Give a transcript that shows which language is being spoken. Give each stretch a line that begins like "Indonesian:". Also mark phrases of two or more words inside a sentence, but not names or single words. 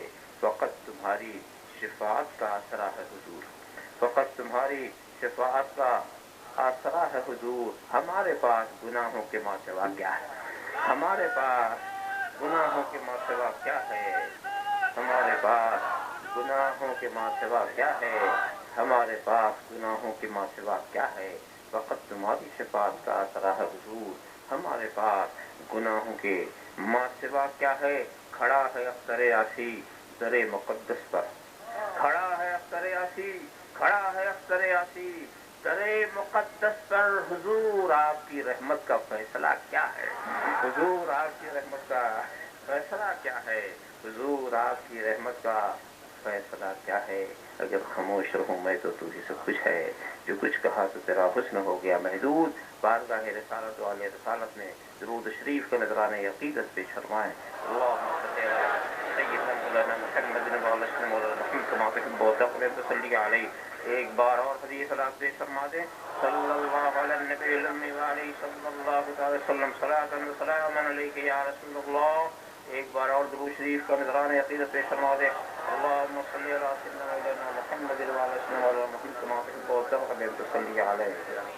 Urdu: فقط تمہاری شفاعت کا آسرا ہے حضور، فقط تمہاری شفاعت کا آسرا ہے حضور، ہمارے پاس گناہوں کے ماں سوا کیا ہے، ہمارے پاس گناہوں کے ماں سوا کیا ہے، ہمارے پاس گناہوں کے ماں سوا کیا ہے، ہمارے پاس گناہوں کے ماں سوا کیا ہے۔ فقط تمہاری شفاعت کا آسرا ہے حضور، ہمارے پاس گناہوں کے ماں سوا کیا ہے۔ کھڑا ہے اختر یاسی در مقدس پر، کھڑا ہے اختر یاسی، کھڑا ہے اختر یاسی در مقدس پر، حضور آپ کی رحمت کا فیصلہ کیا ہے، حضور آپ کی رحمت کا فیصلہ کیا ہے، حضور آپ کی رحمت کا فیصلہ کیا ہے۔ اگر خاموش رہوں میں تو ہی سب کچھ ہے، جو کچھ کہا تو تیرا حسن ہو گیا محدود۔ بارگاہ رسالت والے رسالت میں درود شریف کا نذرانہ عقیدت پیش فرمائیں۔
Arabic: اللہم صلی علی سیدنا مولانا محمد مولانا محمد کما تحب و ترضى صلی علیہ۔
Urdu: ایک بار اور حدیث صلاۃ پیش فرما دیں،
Arabic: صلی اللہ علی النبی الامی وعلیہ صلی اللہ تعالی وسلم، صلاۃ و سلام علیک یا رسول اللہ۔
Urdu: ایک بار اور درود شریف کا نذرانہ عقیدت پیش فرما دیں،
Arabic: اللہم صلی علی سیدنا مولانا محمد علیہ۔